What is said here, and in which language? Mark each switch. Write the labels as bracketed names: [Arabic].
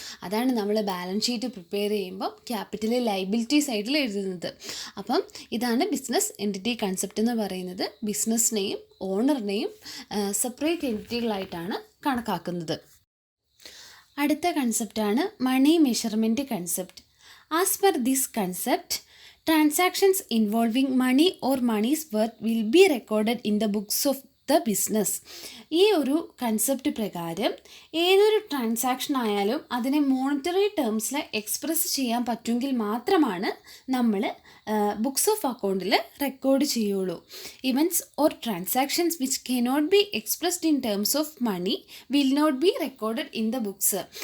[Malayalam] അതാണ് നമ്മൾ balance sheet prepare ചെയ്യുമ്പോൾ ക്യാപിറ്റൽ ലൈബിലിറ്റി സൈഡിൽ എഴുതുന്നത്. അപ്പം ഇതാണ് ബിസിനസ് എൻറ്റിറ്റി കൺസെപ്റ്റ് എന്ന് പറയുന്നത്. ബിസിനസ്സിനെയും ഓണറിനെയും സെപ്പറേറ്റ് എൻറ്റിറ്റികളായിട്ടാണ് കണക്കാക്കുന്നത്. അടുത്ത കൺസെപ്റ്റാണ് മണി measurement concept. [English] As per this concept, transactions involving money or money's worth will be recorded in the books of the business. [Malayalam] ഈ ഒരു കൺസെപ്റ്റ് പ്രകാരം ഏതൊരു ട്രാൻസാക്ഷൻ ആയാലും അതിനെ മോണിറ്ററി ടേംസിൽ എക്സ്പ്രസ് ചെയ്യാൻ പറ്റുമെങ്കിൽ മാത്രമാണ് നമ്മൾ ബുക്സ് ഓഫ് അക്കൗണ്ടിൽ റെക്കോർഡ് ചെയ്യുള്ളൂ. [English] Events or transactions which cannot be expressed in terms of money will not be recorded in the books.